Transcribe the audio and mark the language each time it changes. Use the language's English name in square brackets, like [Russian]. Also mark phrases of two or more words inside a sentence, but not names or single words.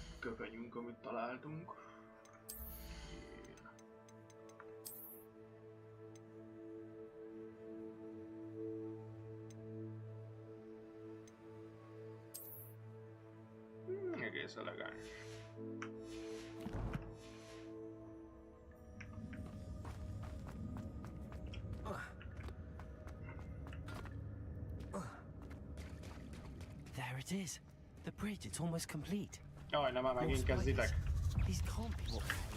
[Hungarian] köpenyünk, amit találtunk. Egész elegáns. [English] There it is. The bridge, it's almost complete. [Hungarian] Jaj, nem már megint kezditek. [English] These can't be what